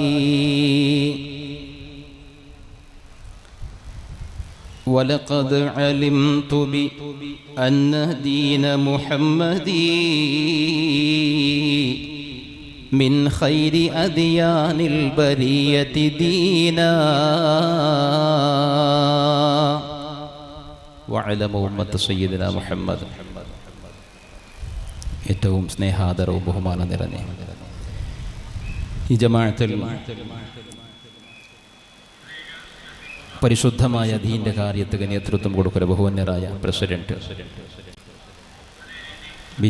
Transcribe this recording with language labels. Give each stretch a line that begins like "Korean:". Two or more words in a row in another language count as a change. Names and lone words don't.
Arabic: ولقد علمت بأن دين محمد من خير أديان البرية دينا. وعلم أمة سيدنا محمد.
Malayalam: ഏറ്റവും സ്നേഹാദരവും ബഹുമാനം നിറഞ്ഞ ഈ ജമാഅത്തിൽ പരിശുദ്ധമായ ദീന്റെ കാര്യത്തിന് നേതൃത്വം കൊടുക്കുന്ന ബഹുവന്യരായ പ്രസിഡന്റ് ബി.ജെ.